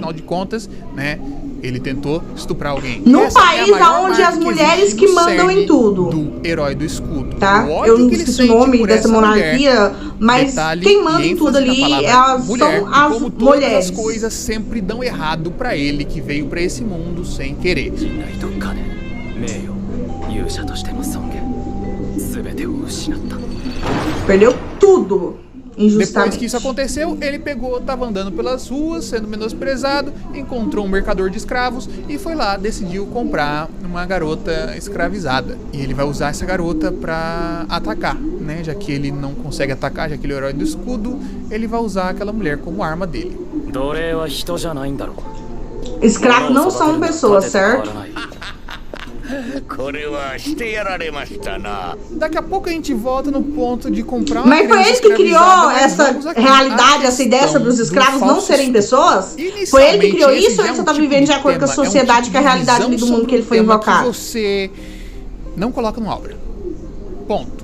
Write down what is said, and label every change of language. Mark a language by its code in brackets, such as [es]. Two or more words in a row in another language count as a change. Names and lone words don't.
[pt] afinal de contas, né, ele tentou estuprar alguém. Num Essa é a país maior onde marca as que mulheres existe que no mandam em cerne tudo. do herói do escudo. Tá? O ódio Eu não que ele esqueci o sente nome por dessa essa mulher. monarquia, mas Detalhe quem manda e em tudo ênfase na ali palavra mulher, são as como todas mulheres. as coisas sempre dão errado pra ele, que veio pra esse mundo sem querer. [ja] 信頼と金、名誉、勇者としての尊厳、全てを失った。 [pt] Perdeu tudo Depois injustamente. que isso aconteceu, ele pegou, tava andando pelas ruas, sendo menosprezado, encontrou um mercador de escravos e foi lá, decidiu comprar uma garota escravizada. E ele vai usar essa garota pra atacar, né? Já que ele não consegue atacar, já que ele é o herói do escudo, ele vai usar aquela mulher como arma dele. [ja] 奴隷は人じゃないんだろう。 [pt] Escravos não são pessoas, certo? [ja] これはしてやられましたな。 [pt] Daqui a pouco a gente volta no ponto de comprar uma Mas foi criança ele que criou escravizada, mas essa vamos aqui. realidade, A essa ideia questão sobre os do escravos não falso serem estupro. pessoas? Foi ele que criou Inicialmente, isso ou esse ele já só tá é um tipo vivendo de de acordo com a tema, sociedade, tipo com a de realidade visão do mundo sobre que ele foi um tema invocado? que você não coloca numa obra. Ponto.